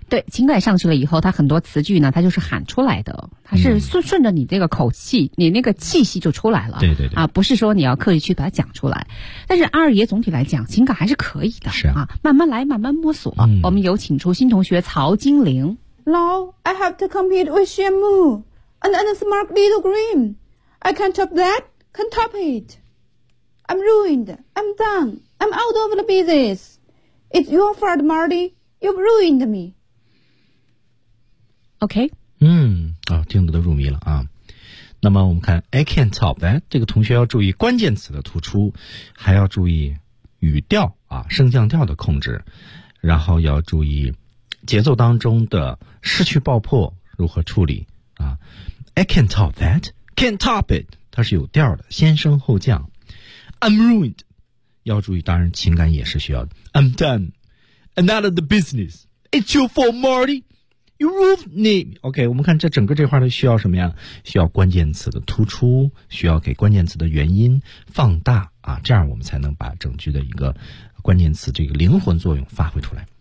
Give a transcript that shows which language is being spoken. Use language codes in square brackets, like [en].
[zh] 对，情感上去了以后，他很多词句呢，他就是喊出来的，他是顺着你这个口气，你那个气息就出来了。对对对。啊，不是说你要刻意去把它讲出来，但是二爷总体来讲情感还是可以的。是 啊慢慢来，慢慢摸索。我们有请出新同学曹金玲。 [en] No, I have to compete with Shamu.And a smart little green. I can't top that. Can't top it. I'm ruined. I'm done. I'm out of the business. It's your fault, Marty. You've ruined me. Okay. [zh] 听得都入迷了啊。那么我们看 [en] I can't top that， [zh] 这个同学要注意关键词的突出，还要注意语调啊，升降调的控制，然后要注意节奏当中的失去爆破如何处理啊。 [en] I can't top that， can't top it， [zh] 它是有调的，先升后降。 [en] I'm ruined， [zh] 要注意，当然情感也是需要的。 [en] I'm done， I'm out of the business， it's your fault Marty，You ruined me. [zh] OK， 我们看这整个这块的需要什么呀？需要关键词的突出，需要给关键词的原因放大啊，这样我们才能把整句的一个关键词这个灵魂作用发挥出来。